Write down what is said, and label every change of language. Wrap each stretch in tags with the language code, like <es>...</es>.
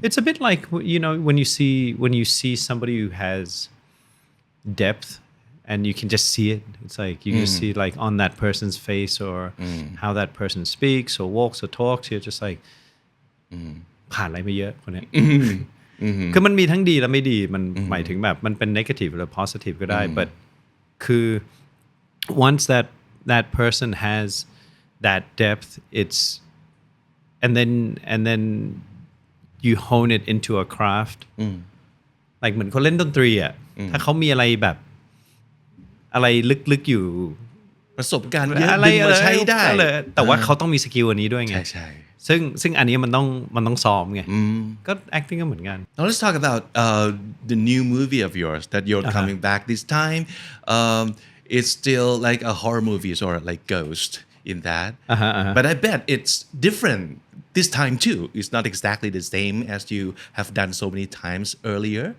<en>It's a bit like when you see somebody who has depth and you can just see it. It's like you just see like on that person's face or how that person speaks or walks or talks. You're just like</en> <th>ผ่านอะไรมาเยอะคนเนี้ยคือมันมีทั้งดีและไม่ดีมันหมายถึงแบบมันเป็น negative หรือ positive ก็ได้ but คือ</th> <en>once that person has that depth it's and then you hone it into a craft like</en> <th>เหมือนคนเล่นดนตรีอ่ะถ้าเขามีอะไรแบบอะไรลึกๆอยู่ ประสบการณ์เยอะ อะไร ดึงมาใช้ได้ แต่ว่าเขาต้องมีสกิลอันนี้ด้วยไง ใช่ ซึ่งอันนี้มันต้องซ้อมไงก็ acting ก็เหมือนกัน</th> <en>Now let's talk about the new movie of yours that you're coming back this time. It's still like a horror movie or like ghost in that. But I bet it's different this time too. It's not exactly the same as you have done so many times earlier.</en>